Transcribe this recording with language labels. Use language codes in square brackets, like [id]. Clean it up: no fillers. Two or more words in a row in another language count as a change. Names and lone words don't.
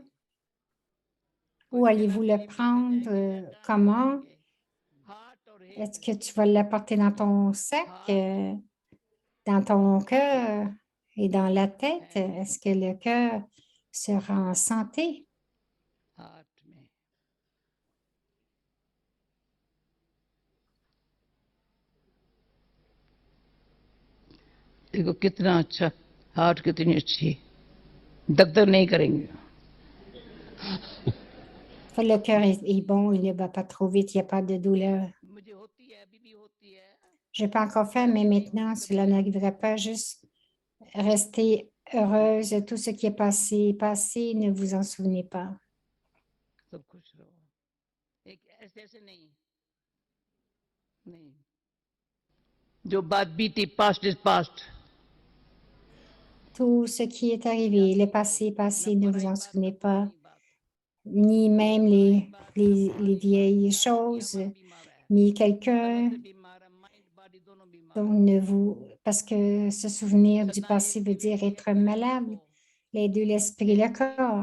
[fr] Où allez-vous le prendre? Comment? Est-ce que tu vas l'apporter dans ton sac, dans ton cœur et dans la tête? Est-ce que le cœur sera en santé? [hi] देखो कितना अच्छा हार्ट कितनी अच्छी दग दग नहीं करेंगे [fr] Le cœur est bon, il ne bat pas trop vite, il n'y a pas de douleur. [hi] मुझे होती है अभी भी होती है [fr] Je n'ai pas encore fait, mais maintenant, cela n'arrivera pas. Juste rester heureuse. Tout ce qui est passé, passé, ne vous en souvenez pas. [hi] सब खुश रहो एक ऐसे ऐसे नहीं नहीं जो बात बीती [en] past is past [fr] Tout ce qui est arrivé, le passé, passé, ne vous en souvenez pas, ni même les vieilles choses, ni quelqu'un. Donc, parce que se souvenir du passé veut dire être malade, les deux, l'esprit et le corps.